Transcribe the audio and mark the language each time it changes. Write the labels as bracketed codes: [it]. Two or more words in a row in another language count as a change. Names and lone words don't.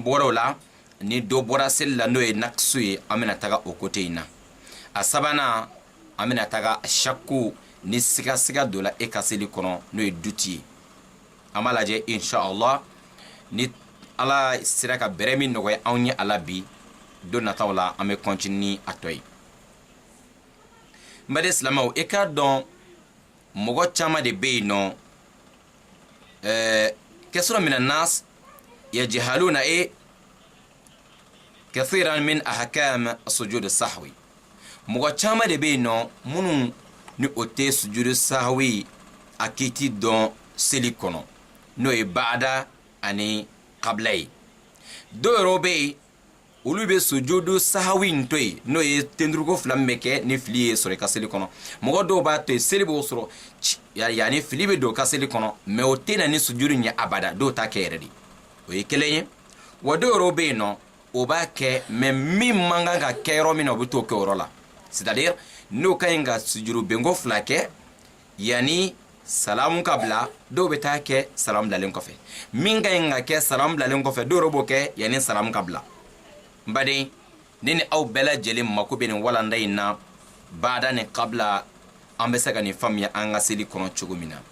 [bm] bɔra o la ni dɔ bɔra seli la n'o ye naqsu ye an bɛna taga o kote in na a sabanan an bɛna taga shakku ni sigasiga dɔ la e ka seli kɔnɔ n'o ye duti ye an b'a lajɛ inshallah ni ala sera ka bɛrɛ min nɔgɔya anw ye ala bi don nataw la an bɛ continue ni a tɔ ye n baden silamɛw i k'a dɔn mɔgɔ caman de bɛ yen nɔ [ar] كثير من الناس يجهلون كثيرا من أحكام السجود السهوي [bm] mɔgɔ caman de bɛ yen nɔ minnu ni o tɛ sujudu sahawi a kiti dɔn seli kɔnɔ n'o ye baada ani kabila ye dɔw yɛrɛ bɛ yen olu bɛ sujudu sahawi in to yen n'o ye tenturuko fila min bɛ kɛ ni fili ye sɔrɔ i ka seli kɔnɔ mɔgɔ dɔw b'a to yen seli b'o sɔrɔ yanni fili bɛ don ka seli kɔnɔ mɛ o tɛ na ni sujudu ɲɛ abada dɔw t'a kɛ yɛrɛ de o ye kelen ye wa dɔw yɛrɛ bɛ yen nɔ o b'a kɛ mɛ min man kan ka kɛ yɔrɔ min na o bɛ t'o kɛ o yɔrɔ la c'est-à-dire n'o ka ɲi ka sujudu benko fila kɛ yanni salamu ka bila dɔw bɛ taa kɛ salamu bilalen kɔfɛ min ka ɲi ka kɛ salamu bilalen kɔfɛ dɔw yɛrɛ b'o kɛ yanni salamu ka bila n baden ne ni aw bɛɛ lajɛlen mako bɛ nin walanda in na baada ni kabila an bɛ se ka nin faamuya an ka seli kɔnɔ cogo min na